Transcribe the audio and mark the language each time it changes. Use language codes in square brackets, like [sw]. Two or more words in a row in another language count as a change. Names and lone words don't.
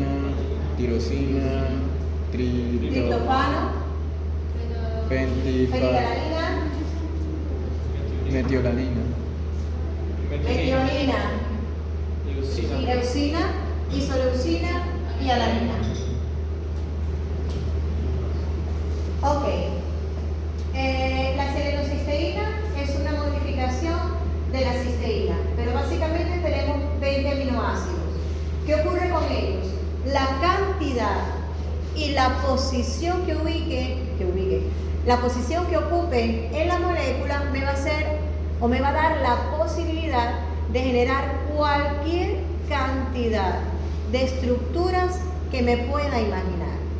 [es] Tirosina. triptofano, fenilalanina, Metiolanina. metionina, leucina, isoleucina y alanina. Ok. La selenocisteína es una modificación de la cisteína, pero básicamente tenemos 20 aminoácidos. ¿Qué ocurre con ellos? La cantidad y la posición que la posición que ocupen en la molécula me va a hacer o me va a dar la posibilidad de generar cualquier cantidad de estructuras que me pueda imaginar.